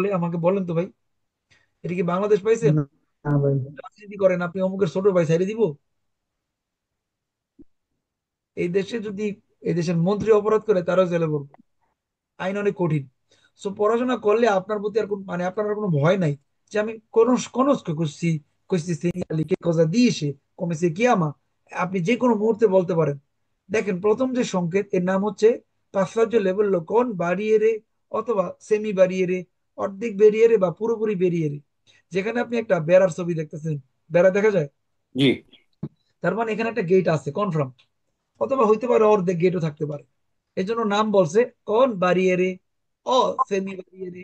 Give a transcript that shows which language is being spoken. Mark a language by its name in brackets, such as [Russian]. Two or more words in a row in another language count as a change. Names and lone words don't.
[Bangla] আমাকে বলেন তো ভাই, এটা কি বাংলাদেশ পাইছেন? না না ভাই। রাজনীতি করেন আপনি, অমুকের ছোট ভাই ছেড়ে দিব? এই দেশে যদি এই দেশের মন্ত্রী অপরাধ করে, তারাও জেলে পড়বে, আইন অনেক কঠিন। সো পড়াশোনা করলে আপনার প্রতি আর মানে আপনার আর কোনো ভয় নাই, যে আমি [Italian] conosco questi segnali, che cosa dice, come si chiama। [Bangla] আপনি যে কোনো মুহূর্তে বলতে পারেন। দেখেন, প্রথম যে সংকেত, এর নাম হচ্ছে [Italian] passaggio livello con barriere, [Bangla] অথবা [Italian] semi barriere, [Bangla] অর্ধেক ব্যারিয়ারে বা পুরোপুরি ব্যারিয়ারে। যেখানে আপনি একটা বেড়ার ছবি দেখতেছেন, বেড়া দেখা যায়, জি। তার মানে এখানে একটা গেট আছে কনফার্ম, অথবা হইতে পারে অর্ধেক গেটও থাকতে পারে। এই জন্য নাম বলছে [Italian] con barriere o semi barriere.